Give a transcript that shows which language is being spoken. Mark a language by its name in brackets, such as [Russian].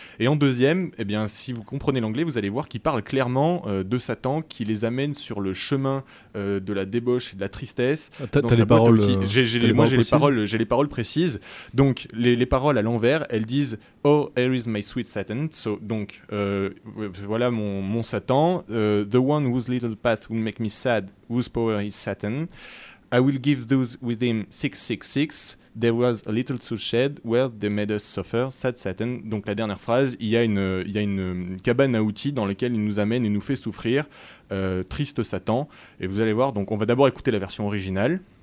[French] Et en deuxième, eh bien, si vous comprenez l'anglais, vous allez voir qu'il parle clairement de Satan qui les amène sur le chemin de la débauche et de la tristesse. J'ai les paroles précises. Donc les paroles à l'envers, elles disent « [English] Oh, here is my sweet Satan. [French] » Voilà mon Satan. [English] « The one whose little path would make me sad, whose power is Satan. I will give those with him 666. » There was a little soul shed where they made us suffer, sad Satan. [French] Donc la dernière phrase, il y a une cabane à outils dans laquelle il nous amène et nous fait souffrir, triste Satan. Et vous allez voir, donc on va d'abord écouter la version originale.